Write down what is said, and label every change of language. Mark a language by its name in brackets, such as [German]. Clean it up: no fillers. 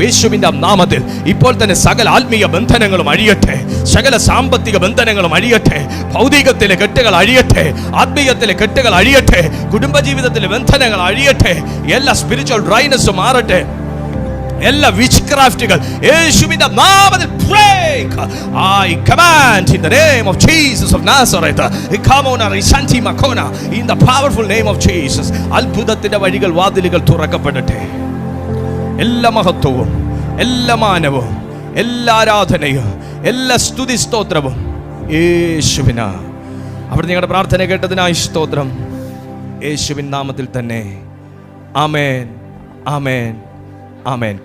[Malayalam] യേശുവിന്റെ നാമത്തിൽ ഇപ്പോൾ തന്നെ സകല ആത്മീയ ബന്ധനങ്ങളും അഴിയട്ടെ. സകല സാമ്പത്തിക ബന്ധനങ്ങളും അഴിയട്ടെ. ഭൗതികത്തിലെ കെട്ടുകൾ അഴിയട്ടെ. ആത്മീയത്തിലെ കെട്ടുകൾ അഴിയട്ടെ. കുടുംബജീവിതത്തിലെ ബന്ധനങ്ങൾ അഴിയട്ടെ. എല്ലാ സ്പിരിച്വൽ ഡ്രൈനസും മാറട്ടെ. എല്ലാ വിച്ച്ക്രാഫ്റ്റുകൾ യേശുവിന്റെ നാമത്തിൽ break. [English] I command in the name of Jesus of Nazareth. Ikamona risanti makona in the powerful name of Jesus. [Malayalam] അത്ഭുതത്തിന്റെ വഴികൾ, വാതിലുകൾ തുറക്കപ്പെടട്ടെ. എല്ലാ മഹത്വവും, എല്ലാ മാനവും, എല്ലാ ആരാധനയും, എല്ലാ സ്തുതി സ്തോത്രവും യേശുവിനാ. അവിടെ നിങ്ങളുടെ പ്രാർത്ഥന കേട്ടതിനായി സ്തോത്രം. യേശുവിൻ നാമത്തിൽ തന്നെ ആമേൻ, ആമേൻ, ആമേൻ.